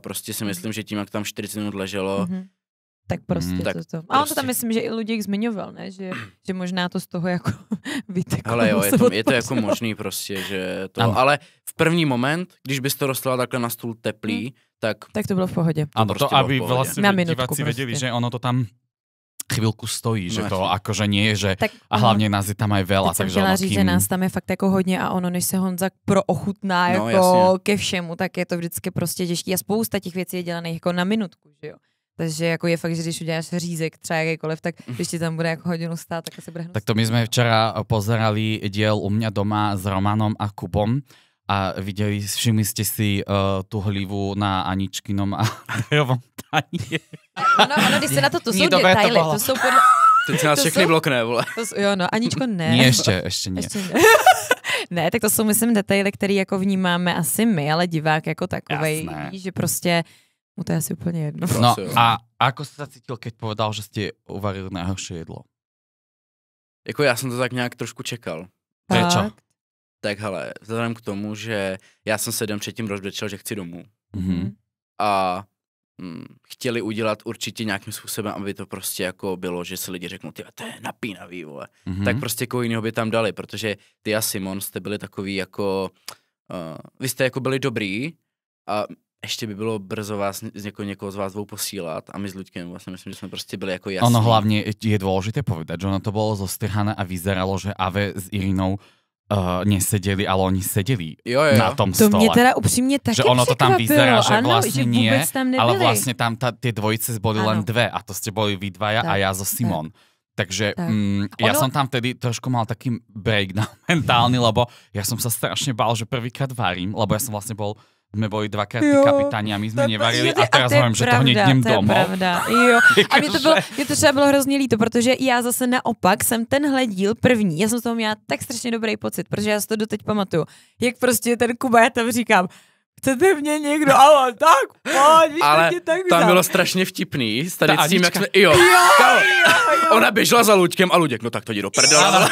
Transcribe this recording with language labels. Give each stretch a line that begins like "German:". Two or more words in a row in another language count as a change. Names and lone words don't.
Czech: Prostě si myslím, že tím, jak tam 40 minut leželo, tak prostě tak to. A on to tam myslím, že i Luděk zmiňoval, ne? Že možná to z toho jako vyteklo. Ale jo, je to jako možný prostě, že to... Ano. Ale v první moment, když bys to dostala takhle na stůl teplý, tak to bylo v pohodě.
Slovak: Áno, to aby vlastne diváci vedeli, že ono to tam chvíľku stojí, že to akože nie je, že tak, a hlavně nás je tam aj veľa,
Czech: takže chtěla říct, že nás tam je fakt jako hodně a ono, než se Honza proochutná jako ke všemu, tak je to vždycky prostě těžký a spousta těch věcí je dělaných jako na minutku, že jo. Takže jako je fakt, že když uděláš řízek třeba jakýkoliv, tak když ti tam bude jako hodinu stát, tak asi bude hnusný. Tak
Slovak: to my sme včera pozerali diel u mňa doma s Romanom a Kubom a všimli ste si tú hlivu na Aničkinom a Dejovom tanieri.
Czech: Ono, když se na to jsou detaily, to jsou podle... Teď se nás všechny blokne, vole. Jo, no, Aničko ne.
Slovak: Nie, ešte nie.
Czech: Ne, tak to jsou, myslím, detaily, které jako vnímáme asi my, ale divák jako takovej, že prostě mu to je asi úplně jedno.
Slovak: No a ako si sa cítil, keď povedal, že ste uvarili najhoršie jedlo?
Czech: Jako já jsem to tak nějak trošku čekal.
Slovak: Prečo?
Czech: Tak hele, vzhledem k tomu, že já jsem se den předtím rozbrečel, že chci domů. A chtěli udělat určitě nějakým způsobem, aby to prostě jako bylo, že si lidi řeknou, ty, to je napínavý, vole. Tak prostě koho jiného by tam dali, protože ty a Simon jste byli takový jako, vy jste jako byli dobrý a ještě by bylo brzo vás někoho z vás dvou posílat a my s Ľuďkem vlastně myslím, že jsme prostě byli jako jasní.
Slovak: Ono hlavně je dôležité povedať, že ono to bolo zostrhané a vyzeralo, že Ave s Irinou nesedeli, ale oni sedeli na tom stole.
Czech: To mě teda upřímně taky
Slovak: že ono to tam vyzerá, že
Czech: ano, vlastně že
Slovak: nie, ale vlastně tam tie dvojice boli len dve a to ste boli vy dvaja a ja so Simon. Takže ja som tam vtedy trošku mal taký breakdown mentálny, lebo ja som sa strašne bál, že prvýkrát varím, lebo ja som vlastne sme boli dvakrát kapitáni a my sme nevarili a teraz hovorím, že to hneď idem domov.
Czech: To je pravda, jo. A mě to třeba bylo hrozně líto, protože já zase naopak jsem tenhle díl první, já jsem z toho měla tak strašně dobrý pocit, protože já si to doteď pamatuju, jak prostě ten Kuba, já tam říkám, chcete mě někdo, ale tak, pojď, ale tak tam bylo strašně vtipný, tady s tím, jak jsme, ona běžela za Luďkem a Luděk, no tak to jdi do prdele.